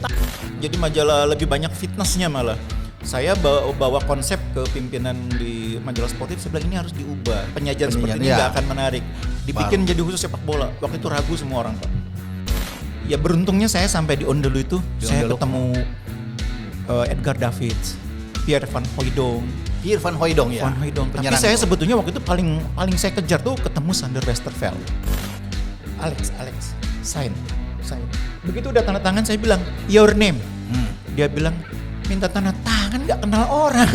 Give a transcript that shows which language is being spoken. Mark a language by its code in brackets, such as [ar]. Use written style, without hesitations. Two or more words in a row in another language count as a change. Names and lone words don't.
[id] Jadi majalah lebih banyak fitnessnya malah. Saya bawa konsep ke pimpinan di majalah sportif, saya bilang ini harus diubah. Penyajian seperti ini nggak akan menarik. Dibikin jadi khusus sepak bola. Waktu itu ragu semua orang, Pak. Ya beruntungnya saya sampai di Ondelu itu, saya ketemu Edgar Davids, Pierre van Hooijdonk. Pierre van Hooijdonk ya. Van Hooijdonk. Tapi saya sebetulnya waktu itu paling saya kejar tuh ketemu Sander Westerveld. Alex, sign. Begitu udah tanda tangan saya bilang, [en] your name. [id] Dia bilang, minta tanda tangan nggak kenal orang.